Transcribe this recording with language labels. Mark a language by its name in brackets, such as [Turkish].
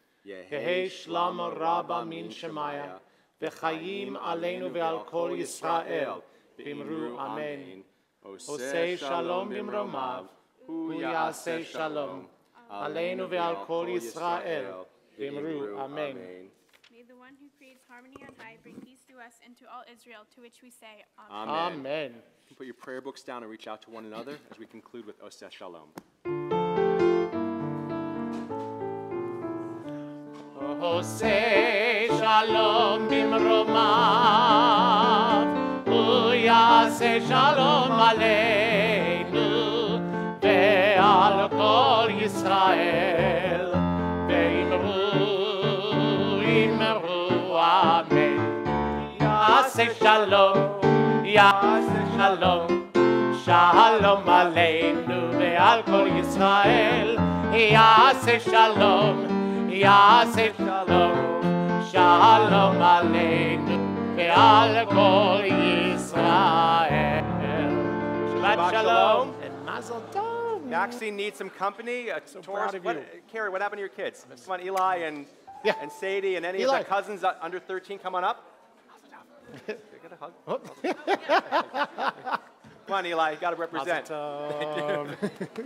[Aramaic] יהי שלמה רבה מן שמיה, [Hebrew] וחיים עלינו ועל כל ישראל, ואמרו אמן. עושה שלום במרומיו, הוא יעשה שלום, עלינו ועל כל ישראל, ואמרו אמן. [English] May the one who creates harmony on high bring peace to us and to all Israel, to which we say Amen. Amen. Put your prayer books down and reach out to one another as we conclude with Oseh Shalom. [Hebrew] עושה שלום במרומיו, הוא יעשה שלום עלינו ועל כל ישראל, ואמרו אמן. יעשה שלום, יעשה שלום, שלום עלינו ועל כל ישראל, יעשה שלום, יעשה שלום, שלום עלינו ועל כל ישראל. [English] Shabbat shalom and mazel tov. Maxine needs some company. So proud of you. Carrie, what happened to your kids? Come on, Eli and Sadie and any Eli. of the cousins under 13, come on up. Get a hug. Come on, Eli, you got to represent. Thank you.